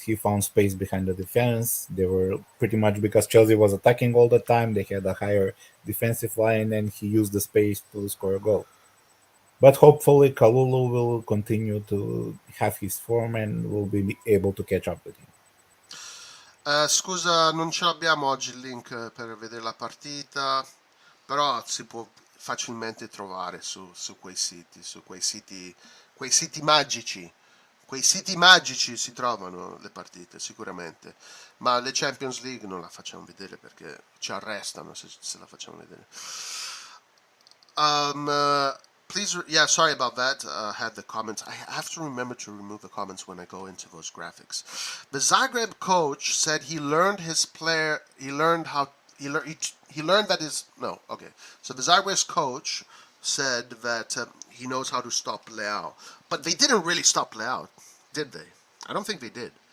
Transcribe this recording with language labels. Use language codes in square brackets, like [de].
[en] He found space behind the defense. They were pretty much because Chelsea was attacking all the time. They had a higher defensive line, and he used the space to score a goal. But hopefully, Kalulu will continue to have his form and will be able to catch up with him. [it] Scusa, non ce l'abbiamo oggi il link per vedere la partita, però si può facilmente trovare su quei siti magici. Quei siti magici si trovano le partite, sicuramente. Ma le Champions League non la facciamo vedere perché ci arrestano se la facciamo vedere. Um, [en] Please, yeah, sorry about that. Had the comments. I have to remember to remove the comments when I go into those graphics. The Zagreb coach said he learned his player. He learned how. He learned that his no. Okay, so the Zagreb's coach said that he knows how to stop Leao, but they didn't really stop Leao, did they? I don't think they did.